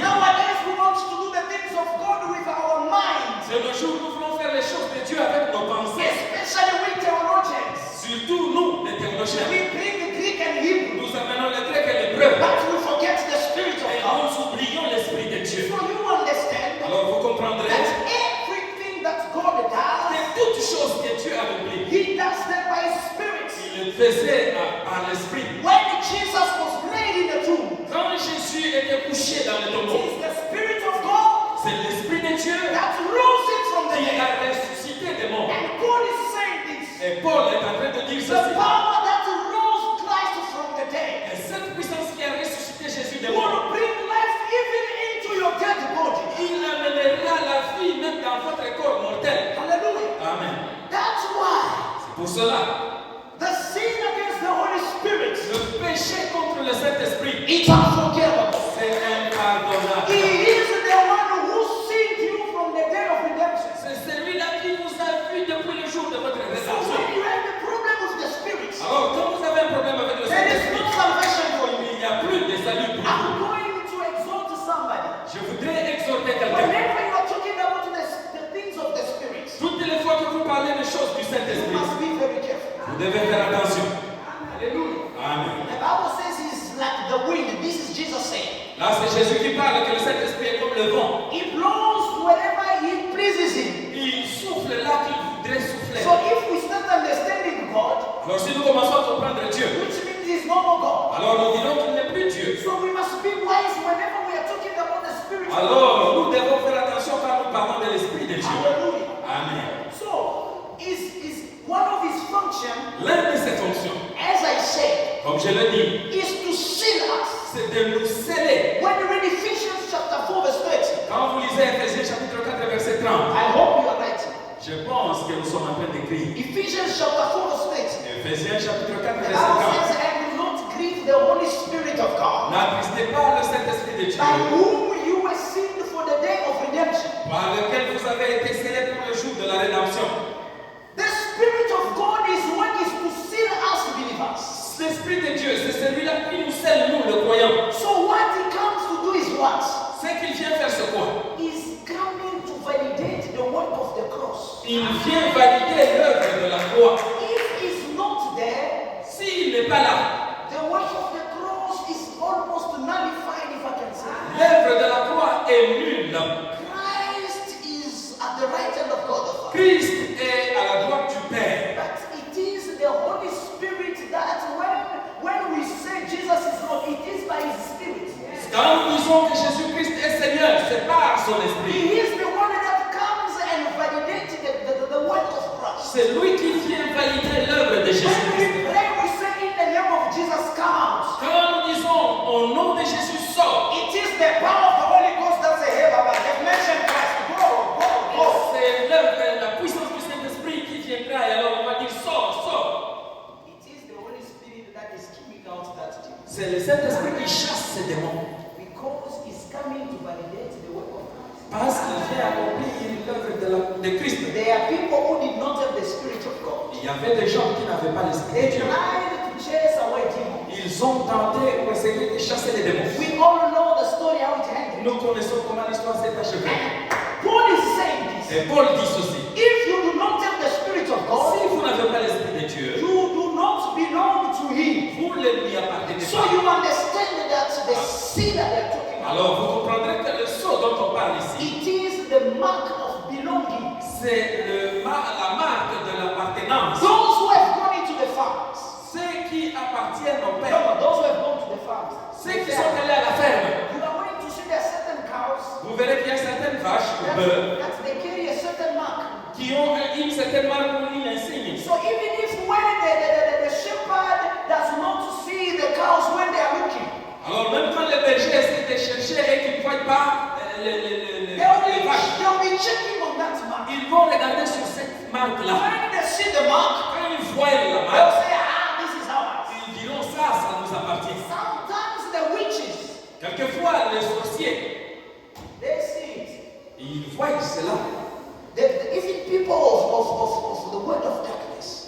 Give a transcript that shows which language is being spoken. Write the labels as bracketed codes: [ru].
[en] Nowadays we want to do the things of God with our minds, [fr] De nos jours, nous voulons faire les choses de Dieu avec nos pensées. [en] especially with theologians. [fr] Surtout nous, les théologiens. [en] We bring the Greek and Hebrew, [fr] Nous amenons le grec et l'hébreu. [en] but we forget the Spirit of [fr] Et [en] God. [fr] nous oublions l'Esprit de Dieu. [en] So you understand [fr] Alors vous comprendrez [en] that everything that God [fr] que [en] does, [fr] toutes choses que Dieu a accomplies, [en] He does them by His Spirit. [fr] il le faisait par l'Esprit. [en] When Jesus was laid in the tomb, [fr] Quand Jésus était couché dans le [en] it [fr] tombeau, [en] is the Spirit of God [fr] c'est l'Esprit de Dieu [en] that rose him from the [fr] qui [en] dead. [fr] a ressuscité des morts. [en] And Paul is saying this. [fr] Et Paul est en train de dire [en] The [fr] ceci. [en] power that rose Christ from the dead [fr] Et cette puissance qui a ressuscité Jésus des morts, [en] will bring life even into your dead body. [fr] il amènera la vie même dans votre corps mortel. [en] Hallelujah. [fr] Amen. [en] That's why [fr] C'est pour cela, [en] the sin against the Holy Spirit [fr] le péché contre le Saint-Esprit, [en] is unforgivable. [fr] c'est impardonnable. [en] He is the one who saved you from the day of redemption. [fr] C'est celui-là qui vous a vu depuis le jour de votre [en] So [fr] rédemption. [en] when you have a problem with the Spirit, [fr] Alors, quand vous avez un problème avec le [en] there is [fr] Saint-Esprit, [en] no salvation for you. [fr] il n'y a plus de salut pour [en] I'm [fr] vous. [en] going to exhort somebody. [fr] Je voudrais exhorter quelqu'un. [en] Whenever you are talking about the things of the Spirit, [fr] Toutes les fois que vous parlez des choses du [en] you [fr] Saint-Esprit, [en] must be very careful. [fr] vous devez faire attention. [en] Hallelujah. [fr] Amen. [en] The Bible says he's like the wind. This is Jesus saying. [fr] Là, c'est Jésus qui parle que le Saint-Esprit est comme le vent. [en] He blows wherever he pleases him. [fr] Il souffle là qu'il voudrait souffler. [en] So if we start understanding God, [fr] Alors, si nous commençons à comprendre Dieu, [en] which means he's no more God, [fr] alors nous dirons qu'il n'est plus Dieu. [en] so we must be wise whenever we are talking about the Spirit. [fr] Alors, nous devons faire attention quand nous parlons de l'Esprit de Dieu. [en] Hallelujah. [fr] Amen. [en] So is one of his functions, [fr] L'un de ses fonctions, [en] as I said, [fr] comme je le dis, [en] is to seal us. [fr] c'est de nous sceller. [en] When you read Ephesians chapter 4 verse 30, [fr] Quand vous lisez Ephésiens chapitre 4 verset 30, [en] I hope you are writing. [fr] je pense que nous sommes en train d'écrire. [en] Ephesians chapter 4 verse 30. [fr] Ephésiens chapitre 4 [en] The [fr] verset [en] Bible [fr] 30. [en] says, and do not grieve the Holy Spirit of God, [fr] N'attristez pas le Saint-Esprit de Dieu, [en] by whom you were sealed for the day of redemption. [fr] par lequel vous avez été scellés pour le jour de la rédemption. [en] The Spirit of God is what is to seal us believers. [fr] L'Esprit de Dieu, c'est celui-là qui nous scelle, nous, le croyant. [en] So what he comes to do is what? [fr] C'est qu'il vient faire ce quoi? [en] He's coming to validate the work of the cross. [fr] Il vient valider l'œuvre de la croix. [en] If he's not there, [fr] S'il n'est pas là, [en] the work of the cross is almost nullified, if I can say. [fr] l'œuvre de la croix est nulle. [en] Christ is at the right hand of God the Father. [fr] Christ est à la droite du Père. [en] But it is the Holy Spirit that when we say Jesus is Lord, it is by His Spirit. [fr] Quand nous disons que Jésus-Christ est Seigneur, c'est par son Esprit. [en] He is the one that comes and validates the work of Christ. [fr] C'est lui qui vient valider l'œuvre de [en] When [fr] Jésus-Christ. [en] we pray, we say in the name of Jesus, come out. [fr] Quand nous disons au nom de Jésus, sort, [en] It is the power of the Holy Ghost that says, hey, Baba, they've mentioned Christ. Go, go, go. [fr] c'est l'œuvre, la puissance du Saint-Esprit qui viendra et alors on va dire sort, sort. [en] It is the Holy Spirit that is keeping out that demon. [fr] C'est le Saint-Esprit qui chasse ces démons. [en] Because He's coming to validate the work of Christ. [fr] Parce qu'il vient accomplir l'œuvre de Christ. [en] There are people who did not have the Spirit of God. [fr] Il y avait des gens qui n'avaient pas l'Esprit de [en] They [fr] Dieu. [en] tried to chase away demons. [fr] Ils ont tenté pour essayer de chasser les démons. [en] We all know the story how it ended. [fr] Nous connaissons comment l'histoire s'est achevée. [en] Paul is saying this. [fr] Et Paul dit ceci. [en] If you do not have the Spirit of God, [fr] Si vous n'avez pas l'Esprit de Dieu, [en] you do not belong to Him. [fr] vous ne lui appartenez [en] So [fr] pas. [en] you understand that the seal that they're talking about, [fr] Alors vous comprendrez que le sceau dont on parle ici, [en] it is the mark of belonging. [fr] c'est la marque de l'appartenance. [en] Those who have gone into the farms, [fr] Ceux qui appartiennent au Père, [en] no, those who have gone to the farms, [fr] ceux qui sont allés à la ferme, [en] you are going to see there are certain cows [fr] vous verrez qu'il y a certaines vaches au beurre [en] that they carry a certain mark. [fr] qui ont une certaine marque ou une insigne. [en] So even if when the shepherd does not see the cows when they are looking, [fr] Alors même quand le berger essaie de chercher et qu'il ne voit pas les vaches, [en] they'll be checking on [fr] ils vont regarder sur cette marque-là. [en] When they see the mark, [fr] Quand ils voient la [en] they'll [fr] marque, [en] say, ah, this is ours. [fr] ils diront ça nous appartient. [en] Sometimes the witches, [fr] Quelquefois, les sorciers, [en] they see it. [fr] ils voient cela. [en] Even people of the world of darkness,